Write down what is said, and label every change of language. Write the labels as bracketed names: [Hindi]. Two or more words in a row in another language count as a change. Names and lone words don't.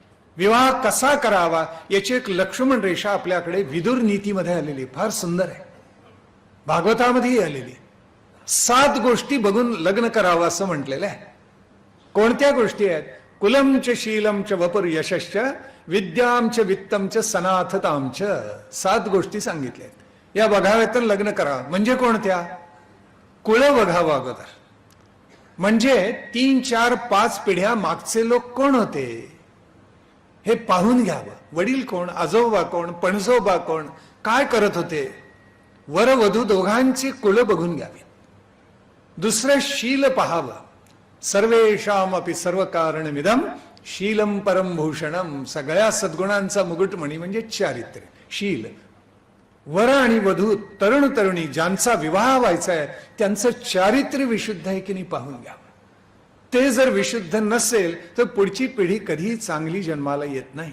[Marathi] विवाह कसा करावा याची एक लक्ष्मण रेषा आपल्याकडे विदुर नीतीमध्ये आलेली, फार सुंदर आहे. भागवतामध्येही आलेली. 7 गोष्टी बघून लग्न करावं असं म्हटलेलं आहे. कोणत्या गोष्टी आहेत? [Sanskrit] कुलम च शीलम च वपुर यशश्च विद्याम च वित्तम च सनाथताम च. [Marathi] 7 गोष्टी सांगितल्या आहेत. या बघाव्यात लग्न करावं. म्हणजे कोणत्या? कुळ बघावं अगोदर. म्हणजे 3, 4, 5 पिढ्या मागचे लोक कोण होते हे पाहून घ्यावं. वडील कोण, आजोबा कोण, पणजोबा कोण, काय करत होते. वर वधू दोघांची कुळ बघून घ्यावी. दुसरं शील पाहावं. [Sanskrit] सर्वेषाम अपि सर्व कारणमिदम शीलम परम भूषणम. [Marathi] सगळ्या सद्गुणांचा मुकुटमणी म्हणजे चारित्र्य, शील. वर आणि वधू, तरुण तरुणी ज्यांचा विवाह व्हायचा आहे त्यांचं चारित्र्य विशुद्ध आहे की नाही पाहून घ्यावं. ते जर विशुद्ध नसेल तर पुढची पिढी कधी चांगली जन्माला येत नाही.